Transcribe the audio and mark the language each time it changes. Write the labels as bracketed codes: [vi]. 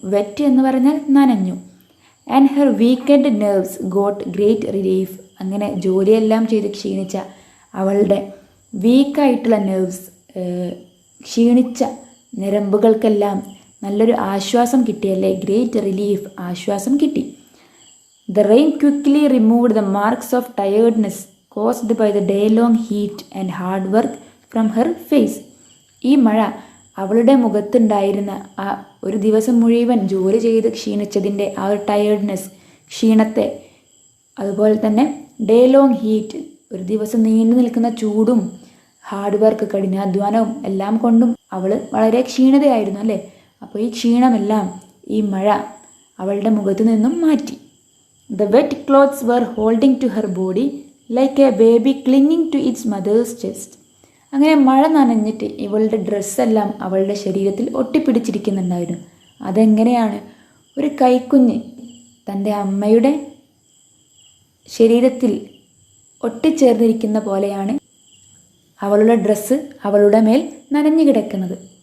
[ml] Wet എന്ന് പറഞ്ഞാൽ നനഞ്ഞു. [en] And her weekend nerves got great relief. [ml] അങ്ങനെ ജോലിയെല്ലാം ചെയ്ത് ക്ഷീണിച്ച അവളുടെ വീക്കായിട്ടുള്ള നെർവ്സ്, ക്ഷീണിച്ച ഞരമ്പുകൾക്കെല്ലാം നല്ലൊരു ആശ്വാസം കിട്ടിയല്ലേ, ഗ്രേറ്റ് റിലീഫ്, ആശ്വാസം കിട്ടി. [en] The rain quickly removed the marks of tiredness caused by the day-long heat and hard work from her face. [ml] ഈ മഴ അവളുടെ മുഖത്തുണ്ടായിരുന്ന ആ ഒരു ദിവസം മുഴുവൻ ജോലി ചെയ്ത് ക്ഷീണിച്ചതിൻ്റെ ആ ഒരു ടയേർഡ്നെസ്, ക്ഷീണത്തെ, അതുപോലെ തന്നെ ഡേ ലോങ് ഹീറ്റ്, ഒരു ദിവസം നീണ്ടു നിൽക്കുന്ന ചൂടും ഹാർഡ് വർക്ക്, കഠിനാധ്വാനവും എല്ലാം കൊണ്ടും അവൾ വളരെ ക്ഷീണിതയായിരുന്നു അല്ലേ. അപ്പോൾ ഈ ക്ഷീണമെല്ലാം ഈ മഴ അവളുടെ മുഖത്ത് നിന്നും മാറ്റി. [en] The wet clothes were holding to her body like a baby clinging to its mother's chest. [ml] അങ്ങനെ മഴ നനഞ്ഞിട്ട് ഇവളുടെ ഡ്രസ്സെല്ലാം അവളുടെ ശരീരത്തിൽ ഒട്ടിപ്പിടിച്ചിരിക്കുന്നുണ്ടായിരുന്നു. അതെങ്ങനെയാണ്? ഒരു കൈക്കുഞ്ഞ് തൻ്റെ അമ്മയുടെ ശരീരത്തിൽ ഒട്ടിച്ചേർന്നിരിക്കുന്ന പോലെയാണ് അവളുടെ ഡ്രസ്സ് അവളുടെ മേൽ നനഞ്ഞു കിടക്കുന്നത്.